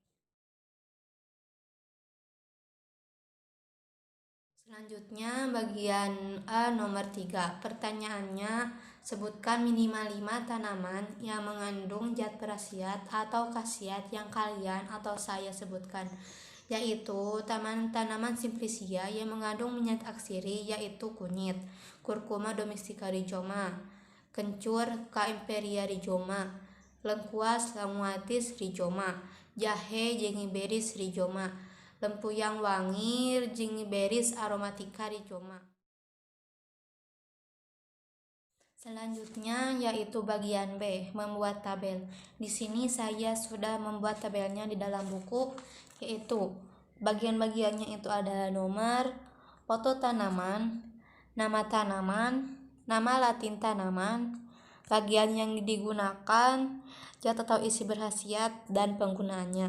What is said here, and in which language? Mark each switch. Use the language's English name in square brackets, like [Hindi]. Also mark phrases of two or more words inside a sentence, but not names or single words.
[Indonesian] Selanjutnya bagian A nomor 3. Pertanyaannya, sebutkan minimal 5 tanaman yang mengandung zat berkhasiat atau khasiat yang kalian atau saya sebutkan, yaitu tanaman simplicia yang mengandung minyak atsiri, yaitu kunyit, Curcuma domestica rhizoma, kencur, Kaempferia rhizoma, lengkuas, Languatis rhizoma, jahe, Zingiberis rhizoma, lempuyang wangi, Zingiberis aromatica rhizoma. Selanjutnya yaitu bagian B, membuat tabel. Di sini saya sudah membuat tabelnya di dalam buku, yaitu bagian-bagiannya itu ada nomor, foto tanaman, nama latin tanaman, bagian yang digunakan, zat atau isi berkhasiat, dan penggunaannya.